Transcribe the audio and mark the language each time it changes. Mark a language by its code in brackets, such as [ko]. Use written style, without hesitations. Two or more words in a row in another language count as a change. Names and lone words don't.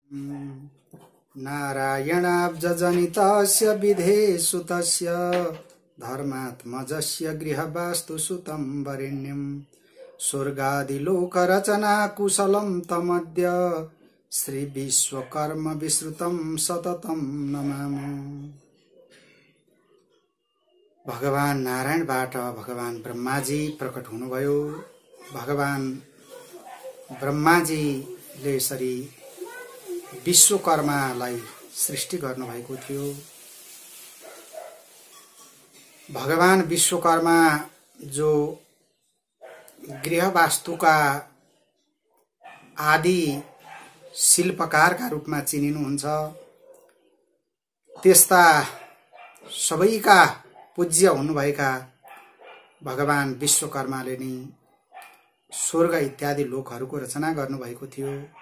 [sa] नारायणाब्जजनितस्य विधेसुतस्य धर्मात्मजस्य गृहवास्तुसुतं वरेण्यं स्वर्गादिलोकरचना कुशलं तमद्य श्री विश्वकर्म विश्रुतं सततं नमामि। [ne] भगवान नारायणबाट भगवान ब्रह्माजी प्रकट हुनुभयो। भगवान ब्रह्माजीले यसरी विश्वकर्मालाई सृष्टि गर्नुभएको थियो। भगवान विश्वकर्मा जो गृहवास्तुका आदि शिल्पकारका रूपमा चिनिनुहुन्छ, त्यस्ता सबैका पूज्य हुनुभएका भगवान विश्वकर्माले नै स्वर्ग इत्यादि लोकहरूको रचना गर्नुभएको थियो।